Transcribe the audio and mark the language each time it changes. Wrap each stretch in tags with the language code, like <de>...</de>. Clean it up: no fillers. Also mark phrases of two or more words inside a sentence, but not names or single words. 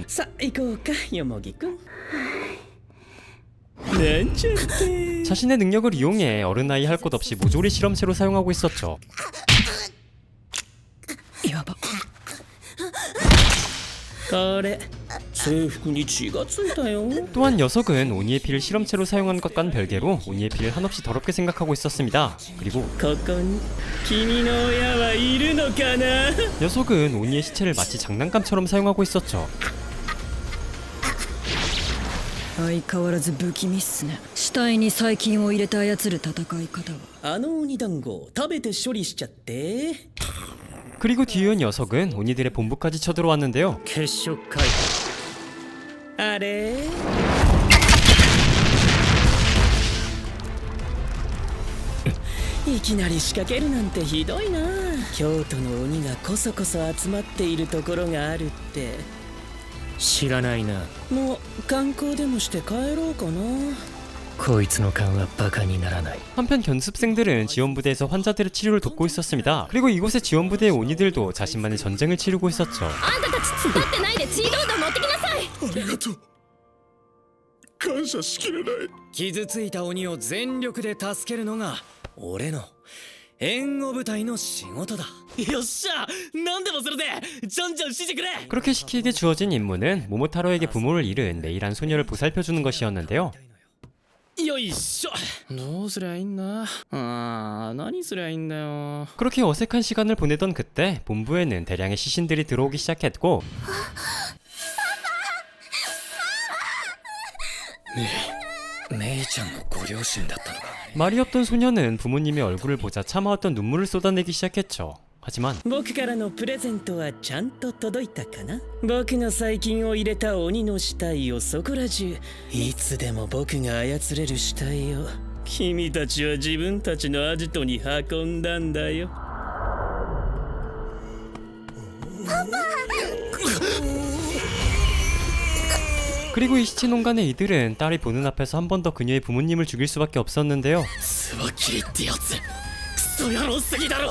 <ja>さあ行こうか、よもぎくん。なんちゃって。</ja> <ko>자신의 능력을 이용해 어른아이 할 것 없이 모조리 실험체로 사용하고 있었죠.</ko> <ja>やば。これ制服に血がついたよ。</ja> <ko>또한 녀석은 오니의 피를 실험체로 사용한 것과는 별개로 오니의 피를 한없이 더럽게 생각하고 있었습니다. 그리고</ko> <ja>ここに君の親はいるのかな。</ja> <ko>녀석은 오니의 시체를 마치 장난감처럼 사용하고 있었죠.</ko> <ja>相変わらず不気味っすね。死体に細菌を入れて操る戦い方は。あの鬼団子を食べて処理しちゃって。</ja> <ko>그리고 뒤이은 녀석은 오니들의 본부까지 쳐들어왔는데요.</ko> <ja>血色回復。あれいきなり仕掛けるなんてひどいな。京都の鬼がこそこそ集まっているところがあるって。知らないな。もう観光でもして帰ろうかな。こいつの勘はバカにならない。</ja> <ko>한편 견습생들은 지원부대에서 환자들의 치료를 돕고 있었습니다. 그리고 이곳의 지원부대의 오니들도 자신만의 전쟁을 치르고 있었죠.</ko> <ja>あんたたち突っ立ってないで血どんどん持ってきなさい。ありがとう。感謝しきれない。傷ついた鬼を全力で助けるのが俺の援護部隊の仕事だ。よっしゃ、何でもするぜ。じゃんじゃんしてくれ。</ja> <ko>그렇게 시키에게 주어진 임무는 모모타로에게 부모를 잃은 내일한 소녀를 보살펴주는 것이었는데요.</ko> <ja>よいしょ。どうすりゃいいんだ。何すりゃいいんだよ。</ja> <ko>그렇게 어색한 시간을 보내던 그때 본부에는 대량의 시신들이 들어오기 시작했고</ko> <ja>メイちゃんのご両親だったのか。</ja> <ko>말이 없던 소녀는 부모님의 얼굴을 보자 참아왔던 눈물을 쏟아내기 시작했죠. 하지만</ko> <ja>僕からのプレゼントはちゃんと届いたかな。僕の細菌を入れた鬼の死体をそこら中、いつでも僕が操れる死体を君たちは自分たちのアジトに運んだんだよ。</ja> <ko>그리고 이 시체 농간의 이들은 딸이 보는 앞에서 한 번 더 그녀의 부모님을 죽일 수밖에 없었는데요.</ko> <ja>椿ってやつ、クソ野郎すぎだろ。</ja>